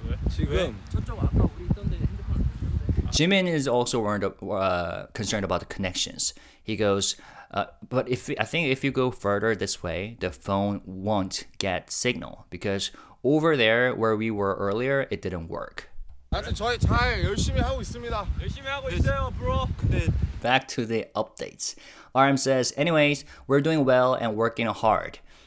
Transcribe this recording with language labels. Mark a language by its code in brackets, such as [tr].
[ko] 지금 저쪽 아까 우리 있던 데 핸드폰 [en] Jimin is also concerned about the connections. He goes, but I think if you go further this way, the phone won't get signal because over there where we were earlier, it didn't work. [ko] 하여튼 저희 잘 열심히 하고 있습니다. 열심히 하고 있어요, bro. [en] Back to the updates. RM says, anyways, we're doing well and working hard.